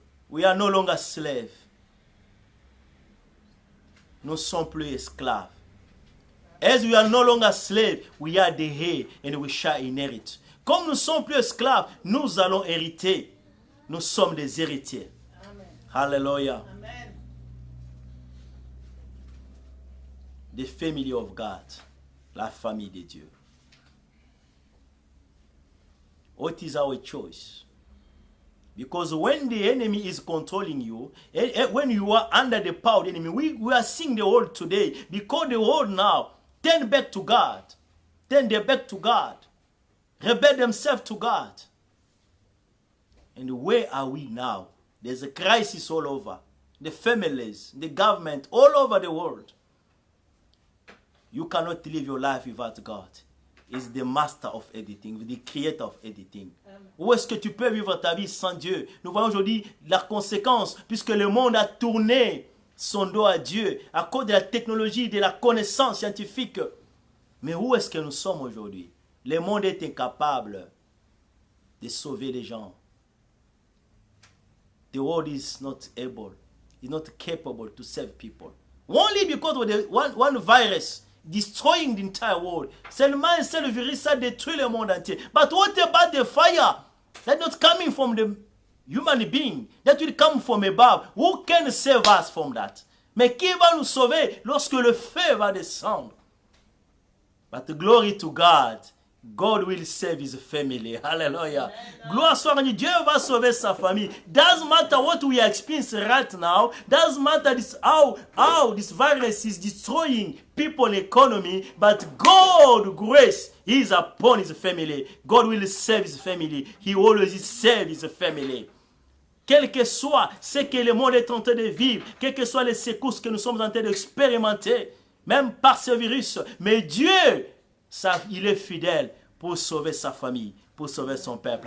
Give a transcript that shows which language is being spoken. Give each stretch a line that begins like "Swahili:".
English: We are no longer slaves.
French: Nous ne sommes plus esclaves.
English: As we are no longer slaves, we are the heir and we shall inherit.
French: Comme nous ne sommes plus esclaves, nous allons hériter. Nous sommes des héritiers.
English: Amen. Hallelujah. Amen. The family of God.
French: La famille de Dieu.
English: What is our choice? Because when the enemy is controlling you, when you are under the power of the enemy, we are seeing the world today. Because the world now turn back to God. Turn their back to God. Rebel themselves to God. And where are we now? There's a crisis all over. The families, the government, all over the world. You cannot live your life without God. He's the master of everything, the creator of everything.
French: Où est-ce que tu peux vivre ta vie sans Dieu? Nous voyons aujourd'hui la conséquence, puisque le monde a tourné son dos à Dieu à cause de la technologie, de la connaissance scientifique. Mais où est-ce que nous sommes aujourd'hui? Le monde est incapable de sauver les gens.
English: The world is not able, is not capable to save people. Only because of the one virus destroying the entire world. Seulement un seul virus a détruit le monde entier. But what about the fire that's not coming from the human being? That will come from above. Who can save us from that?
French: Mais qui va nous sauver lorsque le feu va descendre?
English: But glory to God. God will save his family. Hallelujah.
French: Gloire soit à Dieu. Dieu va sauver sa famille.
English: Doesn't matter what we experience right now. Doesn't matter how this virus is destroying people economy. But God grace is upon his family. God will save his family. He always saves his family.
French: Quel que soit ce que le monde est en train de vivre, quelles que soient les secousses que nous sommes en train d'expérimenter, même par ce virus, mais Dieu, il est fidèle pour sauver sa famille, pour sauver son peuple.